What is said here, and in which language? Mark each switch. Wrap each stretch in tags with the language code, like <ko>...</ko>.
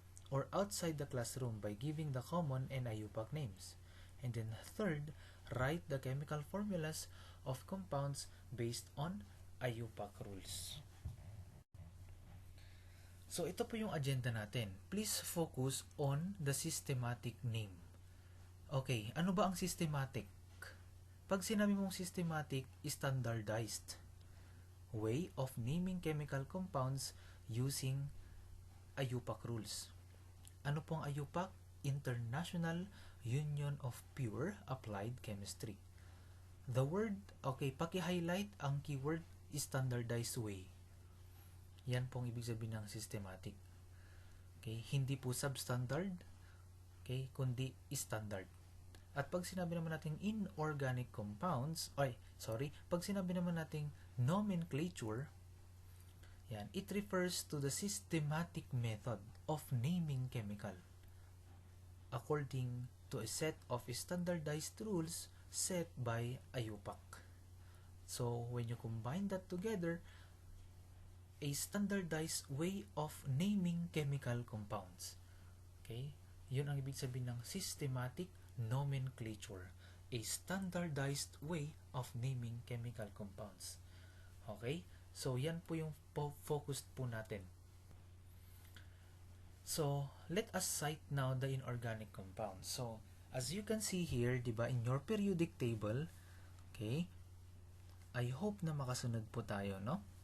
<en>or outside the classroom by giving the common and IUPAC names. And then third, write the chemical formulas of compounds based on IUPAC rules.</en> <tl>So ito po yung agenda natin.</tl> <en>Please focus on the systematic name.</en> <tl>Okay, ano ba ang systematic? Pag sinabi mong</tl> <en>systematic, standardized way of naming chemical compounds using IUPAC rules.</en> <tl>Ano pong</tl> <en>IUPAC? International Union of Pure Applied Chemistry. The word, okay,</en> <tl>paki-highlight ang</tl> <en>keyword standardized way.</en> <tl>Yan pong ibig sabihin ng systematic. Okay, hindi po substandard, okay, kundi standard. At pag sinabi naman natin</tl> <en>inorganic compounds,</en> <tl>pag sinabi naman natin</tl> <en>nomenclature, yan, it refers to the systematic method of naming chemical according to a set of standardized rules set by IUPAC. So, when you combine that together, a standardized way of naming chemical compounds. Okay?</en> <tl>Yun ang ibig sabihin ng systematic nomenclature.</tl> <en>A standardized way of naming chemical compounds. Okay?</en> <tl>So, yan po yung focused po natin.</tl> <en>So, let us cite now the inorganic compounds. So, as you can see here, diba, in your periodic table, okay, I hope</en> <tl>na makasunod po tayo,</tl> <en>no?</en>